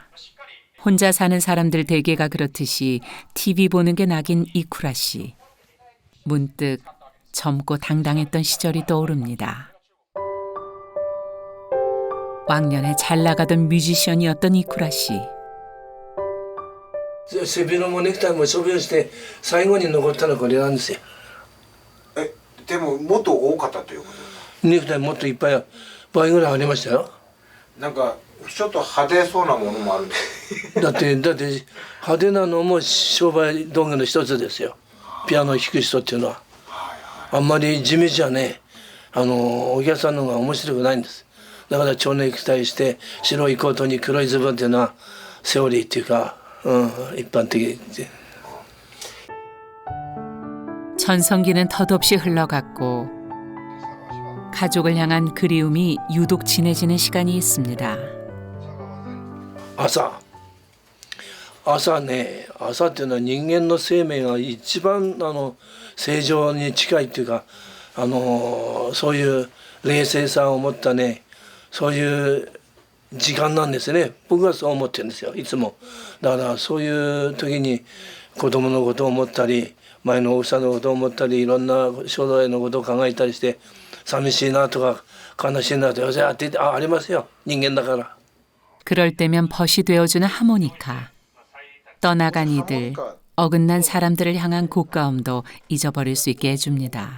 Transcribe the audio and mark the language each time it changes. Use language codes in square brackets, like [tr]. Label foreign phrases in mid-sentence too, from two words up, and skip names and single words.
[ko] 혼자 사는 사람들 대개가 그렇듯이 TV 보는 게 낙인 이쿠라 씨. 문득 젊고 당당했던 시절이 떠오릅니다. 왕년에 잘 나가던 뮤지션이었던 이쿠라 씨. [ja] 背広もネクタイも処分して最後に残ったのはこれなんですよ。でももっと多かったということ？ネクタイもっといっぱい倍ぐらいありましたよ。なんかちょっと派手そうなものもあるんです。だって派手なのも商売道具の一つですよ。ピアノを弾く人っていうのは。あんまり地道じゃね、お客さんの方が面白くないんです。だから蝶ネクタイして白いコートに黒いズボンっていうのはセオリーっていうか、一般的で。 [ko] 전성기는 덧없이 흘러갔고 가족을 향한 그리움이 유독 진해지는 시간이 있습니다. [ja] 朝ね、朝っていうのは人間の生命が一番正常に近いっていうか、そういう冷静さを持ったね、そういう時間なんですね。僕はそう思ってるんですよ、いつも。だからそういう時に子供のことを思ったり、前の奥さんのことを思ったり、いろんな将来のことを考えたりして、寂しいなとか悲しいなとかありますよ、人間だから。 [ko] 그럴 때면 벗이 되어주는 하모니카. 떠나간 이들, 어긋난 사람들을 향한 고가움도 잊어버릴 수 있게 해줍니다.